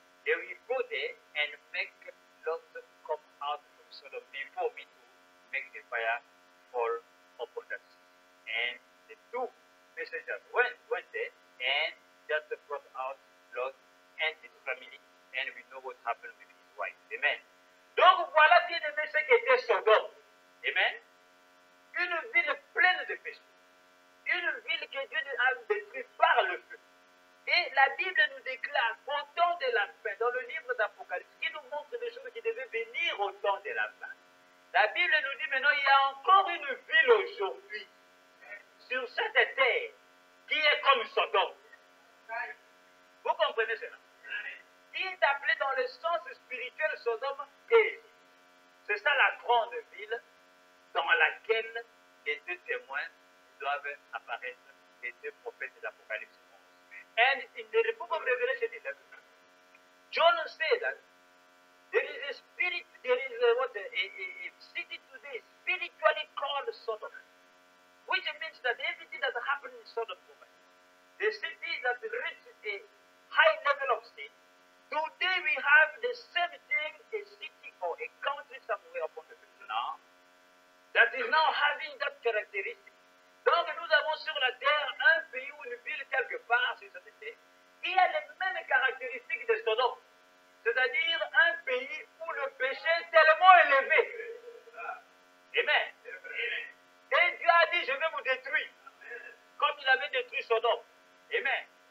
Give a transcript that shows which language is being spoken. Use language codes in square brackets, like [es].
[en] They will go there and make Lot come out from Sodom before me to make the fire fall upon that city. And the 2 messengers went there and just brought out Lot and his family, and we know what happened with his wife. Amen. [fr] Donc voilà bien aimé ce qu'était Sodome. Amen. Une ville pleine de péchés. Une ville que Dieu a détruite par le feu. Et la Bible nous déclare au temps de la fin, dans le livre d'Apocalypse, qui nous montre des choses qui devaient venir au temps de la fin. La Bible nous dit maintenant, il y a encore une ville aujourd'hui, sur cette terre, qui est comme Sodome. Vous comprenez cela? Qui est appelé dans le sens spirituel Sodome et c'est ça la grande ville dans laquelle les 2 témoins doivent apparaître, les 2 prophètes de l'Apocalypse. [en] And in the book of Revelation 11, John said that there is a spirit, there is a city today spiritually called Sodom, which means that everything that happened in Sodom, the city that reached a high level of sin, today we have the same thing, a city or a country somewhere upon the earth now, that is now having that characteristic. [fr] Donc nous avons sur la terre un pays ou une ville quelque part sur cette terre qui a les mêmes caractéristiques de Sodome. C'est-à-dire un pays où le péché est tellement élevé. Amen. Et Dieu a dit, je vais vous détruire. Comme il avait détruit Sodome. Amen.